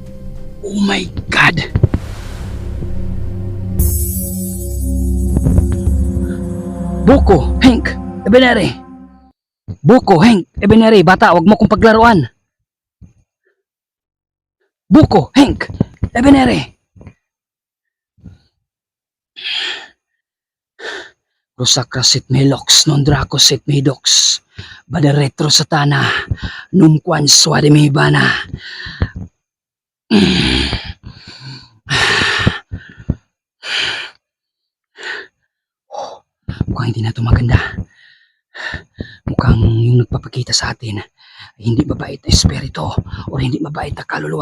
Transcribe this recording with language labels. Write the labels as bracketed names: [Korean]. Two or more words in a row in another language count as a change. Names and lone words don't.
[English] Oh my God! Buko, Hank, Ebenere. Buko, Hank, Ebenere. [Filipino] Bata, wag mo kong paglaruan. Buko, Hank, Ebenere. [Latin] Rosacrasit melox non dracosit medox bada retro satana num quan suade mehibana. [Filipino] Mukhang hindi na ito maganda. Mukhang yung nagpapakita sa atin ay hindi mabait na espiritu o hindi mabait na kaluluwa.